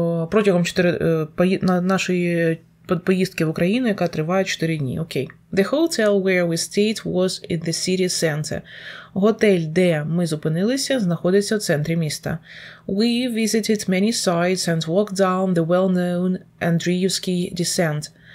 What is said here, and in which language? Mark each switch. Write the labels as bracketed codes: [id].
[uk] Протягом нашої поїздки в Україну, яка триває 4 дні. Окей. [en] The hotel where we stayed was in the city center. [uk] Готель, де ми зупинилися, знаходиться в центрі міста. [en] We visited many sites and walked down the well-known Andriivsky descent.